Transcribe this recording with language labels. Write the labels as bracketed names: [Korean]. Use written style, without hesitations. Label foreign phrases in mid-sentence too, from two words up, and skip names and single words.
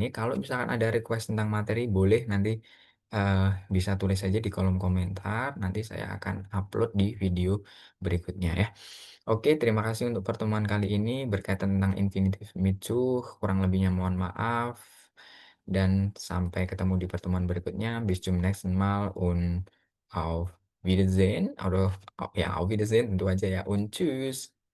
[Indonesian] Kalau misalkan ada request tentang materi, boleh nanti bisa tulis saja di kolom komentar. Nanti saya akan upload di video berikutnya ya. Oke, terima kasih untuk pertemuan kali ini berkaitan tentang infinitive mitsu. Kurang lebihnya mohon maaf. Dan sampai ketemu di pertemuan berikutnya. [German] Bis zum nächsten Mal und auf Wiedersehen. [Indonesian] Atau ya, [German] auf Wiedersehen [Indonesian] tentu aja ya. [German] Und tschüss.